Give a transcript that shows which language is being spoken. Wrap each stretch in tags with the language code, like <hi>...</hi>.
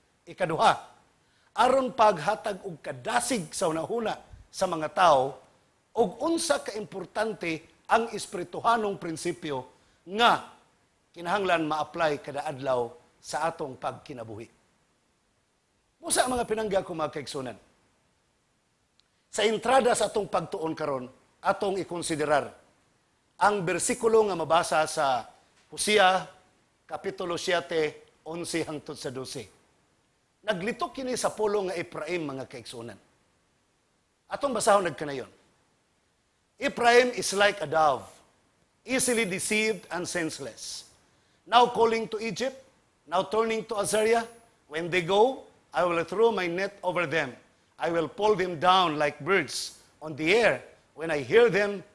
<ceb>Ikaduha, aron paghatag og kadasig sa unahuna sa mga tao og unsa ka importante ang espirituhanong prinsipyo nga kinahanglan ma-apply kada adlaw sa atong pagkinabuhi. Musa mga pinangga ko mga kaigsunan. Sa entrada sa atong pagtuon karon, atong ikonsiderar ang bersikulo nga mabasa sa Hosea kapitulo 7, 11 hangtod sa 12. Naglitok kini sa pulong nga Ephraim mga kaigsunan. Atong basahon nagkanayon.</ceb> <en>Ephraim is like a dove, easily deceived and senseless. Now calling to Egypt, now turning to Azariah. When they go, I will throw my net over them. I will pull them down like birds on the air. When I hear them</en>